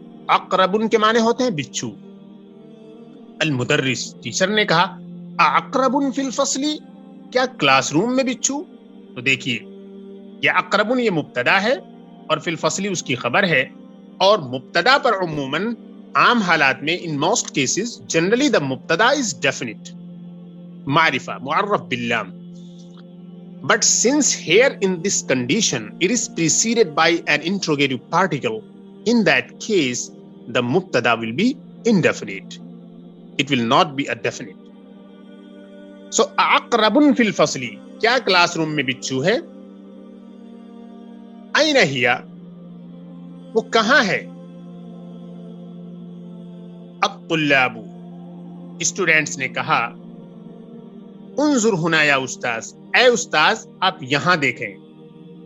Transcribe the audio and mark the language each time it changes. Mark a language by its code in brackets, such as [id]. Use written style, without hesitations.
[hi] अक़रबुन के माने होते हैं बिच्छू। अल मुदर्रिस, टीचर ने कहा, [ar] अक़रबुन फिल फ़स्ली, [hi] क्या क्लासरूम में बिच्छू। तो देखिए, ये अक़रबुन ये मुब्तदा है और फिल फ़स्ली उसकी खबर है। और मुब्तदा पर उमूमन आम हालात में, [en] in most cases, generally the मुब्तदा is definite, [hi] मारिफा, मुअर्रफ बिल्लाम। [en] But since here in this condition it is preceded by an interrogative particle, in that case the mubtada will be indefinite. It will not be a definite. So [hi] aqrabun fil fasli, क्या classroom में बिच्छू है। [ar] अयना हिया, [hi] वो कहाँ है। अब तुल्लाबु, students ने कहा, [ar] उन्जुर हुना या उस्ताज, [hi] ए उस्ताज आप यहां देखें।